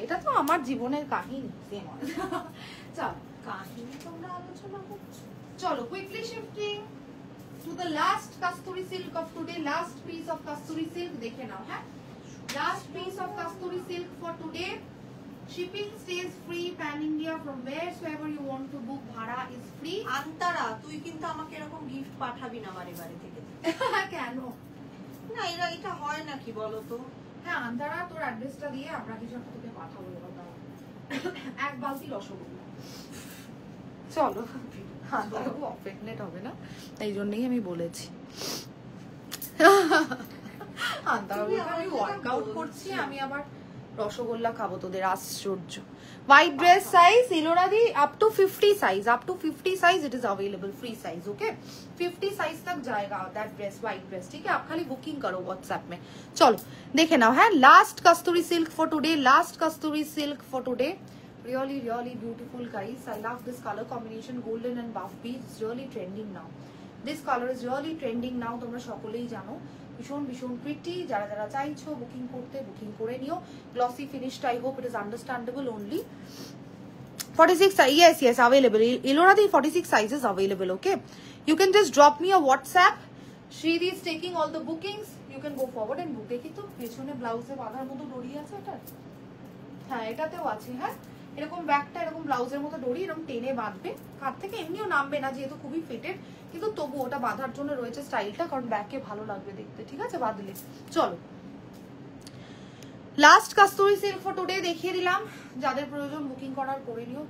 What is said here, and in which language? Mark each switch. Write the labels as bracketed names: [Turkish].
[Bangla] এটা তো আমার জীবনের কাহিনী। চলো কাহিনী তোমরা আলোচনা করছো। [English] চলো quickly shifting to the last Kasturi silk of today. Last piece of Kasturi silk [Bangla] দেখে নাও। [English] হ্যাঁ, last piece of Kasturi silk for today. Shipping stays free pan India from wheresoever you want to book. Bhara is free. [Bangla] আন্তারা, তুই কিন্তু আমাকে এরকম gift পাঠাবি না বাড়ি বাড়ি থেকে। কেন? না, এটা হয় নাকি বলো তো? হ্যাঁ, আন্তারা, তোর অ্যাড্রেসটা দিয়ে আমরা কিছু একটা তোকে পাঠাবো। এক বালতি রসগোল্লা। চলো, আন্তারা অফেন্ডেড হবে না, এই জন্যই আমি বলেছি। আন্তারা আমি ওয়ার্কআউট করছি, আমি আবার রসগোল্লা খাবো তোদের, আশ্চর্য। [English] white dress size ইলোরাদি up to 50 size, up to 50 [Hindi] size [English] It is available, free size. [Hindi] Okay, 50 size तक जाएगा [English] That dress, white dress. [Hindi] ठीक है, आप खाली बुकिंग करो व्हाट्सएप में। [Bangla] चलो देखे नाउ। [English] है last Kasturi silk for today, last Kasturi silk for today. Really really beautiful guys, I love this colour combination, golden and buff beige, it's really trending now. This colour is really trending now, [Bangla] তোমরা সকলেই জানো। ভীষণ ভীষণ pretty, যারা যারা চাইছো বুকিং করতে বুকিং করে নিও। [English] Glossy finished, I hope it is understandable only. 46 yes available, Iloradi 46 sizes available. Okay, you can just drop me a WhatsApp. Shridi is taking all the bookings, you can go forward and book. [Bangla] দেখি তো পেছনে ব্লাউজে বাঁধার মতো দড়ি আছে এটা। হ্যাঁ, এটাতেও আছে। হ্যাঁ, এরকম ব্যাকটা এরকম ব্লাউজের মতো দড়ি এরকম টেনে বাঁধবে, কাট থেকে এমনিও নামবে না যেহেতু খুবই ফিটেড, কিন্তু তবু ওটা বাঁধার জন্য রয়েছে স্টাইলটা, কারণ ব্যাকে ভালো লাগবে দেখতে। ঠিক আছে, বাঁধলে। চলো [English] last Kasturi silk for today [Bangla] দেখিয়ে দিলাম, যাদের প্রয়োজন বুকিং করার করে নিও।